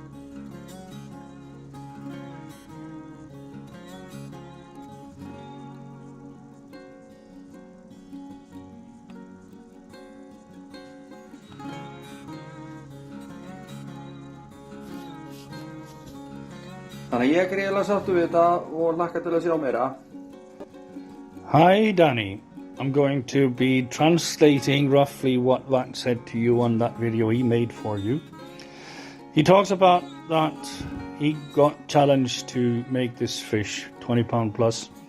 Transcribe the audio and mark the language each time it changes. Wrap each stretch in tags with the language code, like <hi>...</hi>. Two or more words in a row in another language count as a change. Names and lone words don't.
<is>Þannig að ég gríðarlega sáttur við þetta og hlakka til að sjá meira.</is> <en>Hi Danny, I'm going to be translating roughly what Vagn said to you on that video he made for you. He talks about that he got challenged to make this fish 20 pound plus.</en>